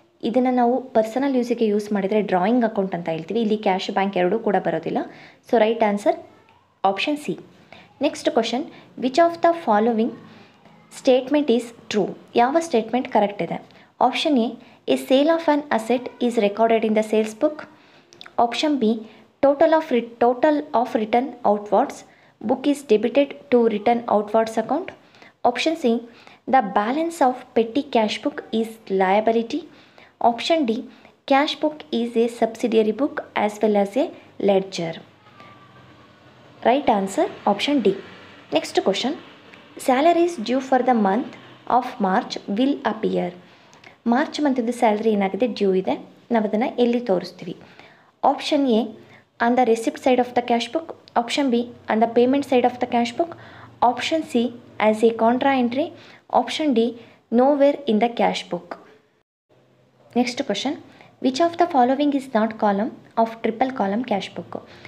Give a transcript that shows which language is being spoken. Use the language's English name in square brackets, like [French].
[Kannada] ಇದನ್ನು ನಾವು personal ಯೂಸಿಗೆ use ಮಾಡಿದರೆ ಡ್ರಾಯಿಂಗ್ ಅಕೌಂಟ್ ಅಂತ ಹೇಳ್ತೀವಿ. ಇಲ್ಲಿ ಕ್ಯಾಶ್ ಬ್ಯಾಂಕ್ ಎರಡೂ ಕೂಡ ಬರೋದಿಲ್ಲ. [English] So right answer option C. Next question, which of the following statement is true? [Kannada] ಯಾವ ಸ್ಟೇಟ್ಮೆಂಟ್ ಕರೆಕ್ಟ್ ಇದೆ? [English] Option A sale of an asset is recorded in the sales book. Option B, total of return outwards book is debited to return outwards account. Option C, the balance of petty cash book is liability. Option D, cash book is a subsidiary book as well as a ledger. Right answer option D. Next question, salaries due for the month of March will appear. [Kannada] March ಮಂತಿದ್ದು salary ಏನಾಗಿದೆ, due ಇದೆ. ನಾವು ಅದನ್ನು ಎಲ್ಲಿ ತೋರಿಸ್ತೀವಿ? [English] Option A, on the receipt side of the cash book. Option B, on the payment side of the cash book. Option C, as a contra entry. Option D, nowhere in the cash book. Next question, which of the following is not column of triple column cash book?